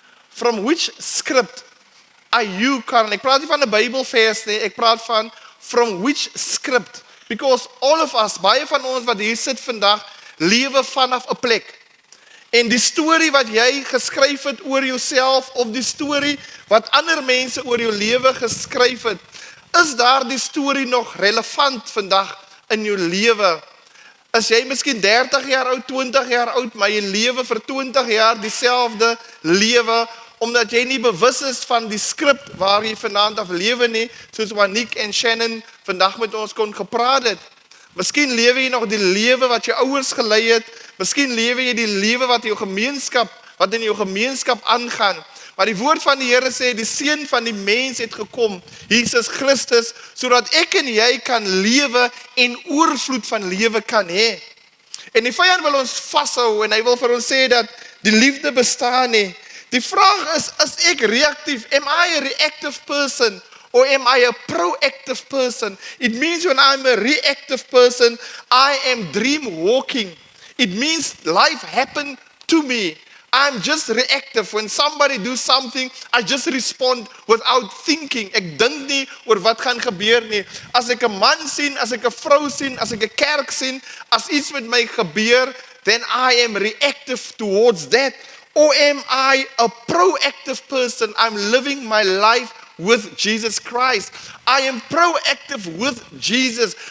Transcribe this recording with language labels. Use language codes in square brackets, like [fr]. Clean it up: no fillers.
[en] From which script are you currently? [af] Ek praat nie van 'n Bybelvers nie, ek praat van [en] from which script? Because all of us, [af] baie van ons wat hier sit vandag, lewe vanaf 'n plek. En die storie wat jy geskryf het oor jouself, of die storie wat ander mense oor jou lewe geskryf het, is daar die storie nog relevant vandag in jou lewe? Is jy miskien 30 jaar oud, 20 jaar oud, maar jy lewe vir 20 jaar dieselfde lewe, omdat jy nie bewus is van die skrip waar jy vanaand af lewe nie, soos Wanik en Shannon vandag met ons kon gepraat het. Miskien lewe jy nog die lewe wat jou ouers gelei het, miskien lewe jy die lewe wat in jou gemeenskap aangaan. Maar die woord van die Here sê, die seun van die mens het gekom, Jesus Christus, sodat ek en jy kan lewe en oorvloed van lewe kan hê. En die vyand wil ons vashou, en hy wil vir ons sê dat die liefde bestaan nie. Die vraag is ek reactief? [en] Am I a reactive person? Or am I a proactive person? It means when I'm a reactive person, I am dream walking. It means life happened to me. I'm just reactive. When somebody do something, I just respond without thinking. [af] Ek dink nie oor wat gaan gebeur nie. As ek 'n man sien, as ek 'n vrou sien, as ek 'n kerk sien, as iets met my gebeur, [en] then I am reactive towards that. Or am I a proactive person? I'm living my life with Jesus Christ. I am proactive with Jesus.